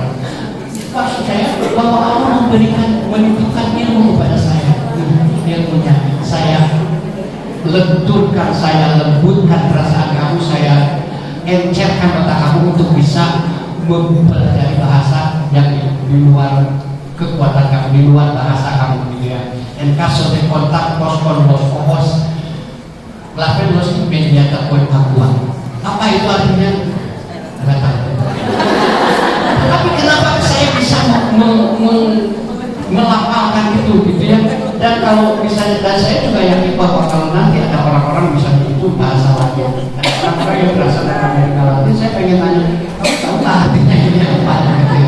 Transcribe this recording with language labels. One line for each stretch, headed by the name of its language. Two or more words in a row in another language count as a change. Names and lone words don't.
Indonesian: Maksud saya bahwa Allah menitipkan ilmu kepada saya. Ilmunya saya lenturkan, saya lembutkan perasaan kamu, saya encerkan otak kamu untuk bisa mempelajari bahasa yang di luar kekuatan kamu, di luar bahasa kamu gitu ya.
Spanish: En caso de contar con los ojos, clave los inmediata con agua.
Indonesian: Apa itu artinya? Nggak tahu. Tapi kenapa saya bisa melafalkan itu gitu ya? Dan kalau misalnya, dan saya juga yakin bahwa kalau nanti ada orang-orang misalnya itu bahasa lain, orang-orang yang berasal dari Amerika Latin, saya pengen tanya, kamu tahu nggak artinya ini apa gitu ya?